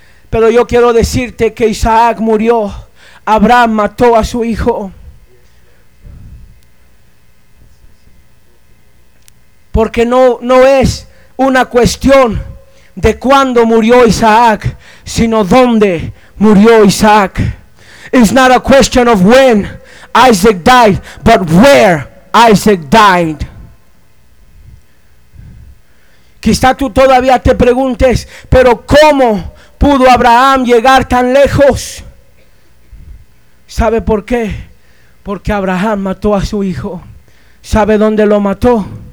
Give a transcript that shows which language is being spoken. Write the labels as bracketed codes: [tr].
[es] Pero yo quiero decirte que Isaac murió, Abraham mató a su hijo. Porque no es una cuestión de cuándo murió Isaac, sino dónde murió Isaac. [en] It's not a question of when Isaac died, but where Isaac died. [es] Quizá tú todavía te preguntes, pero ¿cómo pudo Abraham llegar tan lejos? ¿Sabe por qué? Porque Abraham mató a su hijo. ¿Sabe dónde lo mató?